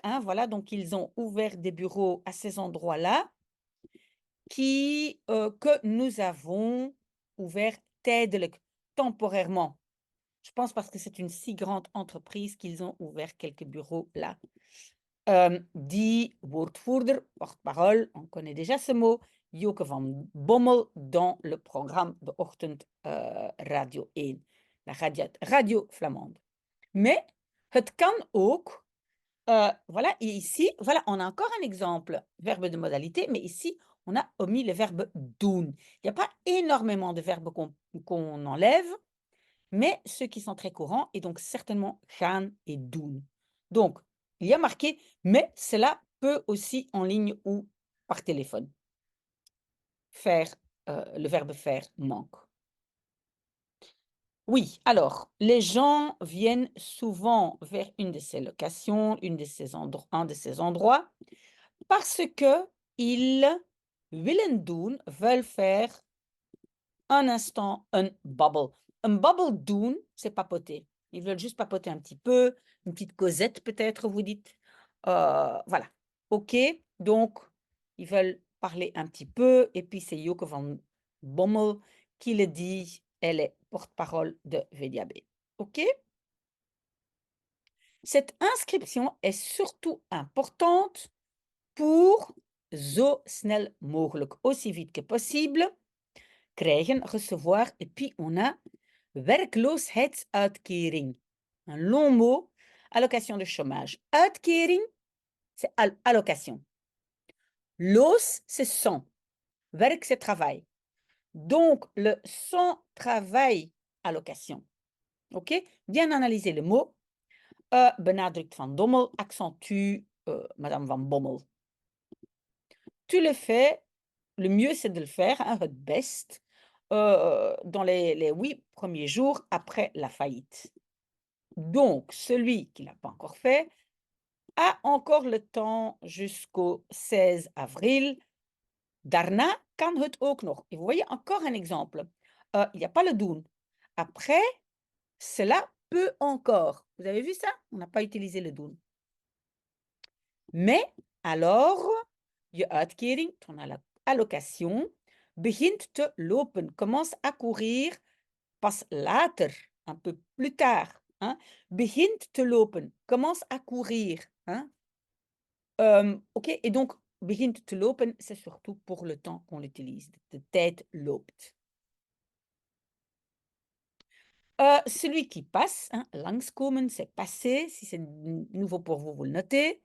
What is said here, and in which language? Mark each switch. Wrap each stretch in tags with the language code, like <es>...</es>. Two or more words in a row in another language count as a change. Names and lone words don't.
<fr>Hein, voilà, donc ils ont ouvert des bureaux à ces endroits-là que nous avons ouverts tijdelijk, temporairement. Je pense parce que c'est une si grande entreprise qu'ils ont ouvert quelques bureaux là.</fr> <nl>Die woordvoerder,</nl> <fr>porte-parole, on connaît déjà ce mot, Joke van Bommel dans le programme de Ochtend Radio 1, la radio flamande.</fr> <nl>Mais het kan ook,</nl> <fr>voilà, et ici, voilà, on a encore un exemple, verbe de modalité, mais ici, on a omis le verbe doen. Il n'y a pas énormément de verbes qu'on enlève, mais ceux qui sont très courants, et donc certainement gaan et doen. Donc, il y a marqué, mais cela peut aussi en ligne ou par téléphone. Faire, le verbe faire manque. Oui, alors, les gens viennent souvent vers une de ces locations, un de ces endroits, parce que ils</fr> <nl>willen doen,</nl> <fr>veulent faire un instant un babbel. Un</fr> <nl>babbel doen,</nl> <fr>c'est papoter. Ils veulent juste papoter un petit peu, une petite causette peut-être, vous dites. Voilà. OK, donc ils veulent parler un petit peu et puis c'est Joke van Bommel qui le dit. Elle est porte-parole de VDAB. OK? Cette inscription est surtout importante pour</fr> <nl>zo snel mogelijk,</nl> <fr>aussi vite que possible, krijgen, recevoir, et puis on a werkloosheidsuitkering. Un long mot, allocation de chômage. Uitkering, c'est allocation. Loos, c'est sans. Werk, c'est travail. Donc, le sans travail, allocation. OK? Bien analyser le mot. Benadrukt Van Dommel, accentue Madame Van Bommel. Tu le fais, le mieux c'est de le faire, hein,</fr> <nl>het best,</nl> <fr>dans les 8 premiers jours après la faillite. Donc, celui qui ne l'a pas encore fait a encore le temps jusqu'au 16 avril.</fr> <nl>Daarna kan het ook nog.</nl> <fr>Et vous voyez encore un exemple. Il n'y a pas le doen. Après, cela peut encore. Vous avez vu ça? On n'a pas utilisé le doen. Mais alors,</fr> <nl>je uitkering,</nl> <fr>ton allocation,</fr> <nl>begint te lopen,</nl> <fr>commence à courir pas later, un peu plus tard. Hein?</fr> <nl>Begint te lopen,</nl> <fr>commence à courir. Hein? OK, et donc,</fr> <nl>begint te lopen,</nl> <fr>c'est surtout pour le temps qu'on l'utilise.</fr> <nl>De tijd loopt.</nl> <fr>Celui qui passe, hein, langskomen, c'est passer. Si c'est nouveau pour vous, vous le notez.</fr>